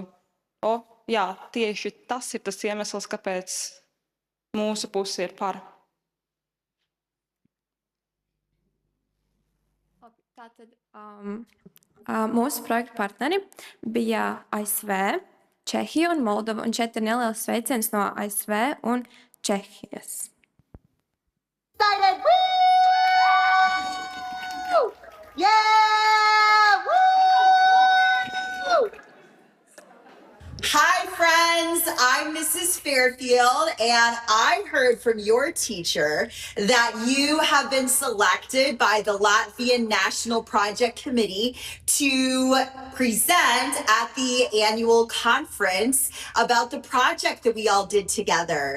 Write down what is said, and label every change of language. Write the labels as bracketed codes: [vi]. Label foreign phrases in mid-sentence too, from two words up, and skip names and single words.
[lv] Jā, tieši tas ir tas iemesls, kāpēc mūsu puse ir par. Tātad mūsu projekta partneri bija ASV, Čehija un Moldova, un šeit ir neliels sveiciens no ASV un Čehijas. [en] Started! Woo! Yeah! Woo! Hi, friends. I'm Mrs. Fairfield, and I heard from your teacher that you have been selected by the Latvian National Project Committee to present at the annual conference about the project that we all did together.